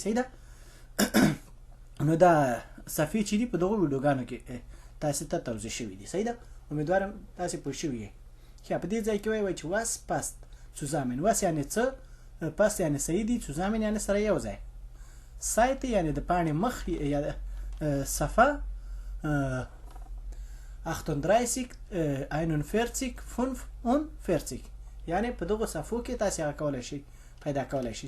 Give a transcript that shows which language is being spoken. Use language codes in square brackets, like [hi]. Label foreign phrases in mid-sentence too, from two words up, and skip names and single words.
[ps] صحیح ده. نو دا صفحې چې دي په دغو ویډیوګانو کې تاسې ته توضیح شوي دي. صحیح ده. امیدوارم تاسې پوه شوي یې. ښه په دې ځای کې وایي چې [de] was passt zusammen. [ps] was یعنې څه، پاست یعنې صحیح دي، zusammen یعنې سره یو ځای. سایت یعنې د پاڼې مخ یا صفحه 38 41 45 یعنی په دغو صفحو کې تاسې هغه کولی شئ پیدا کولی شئ.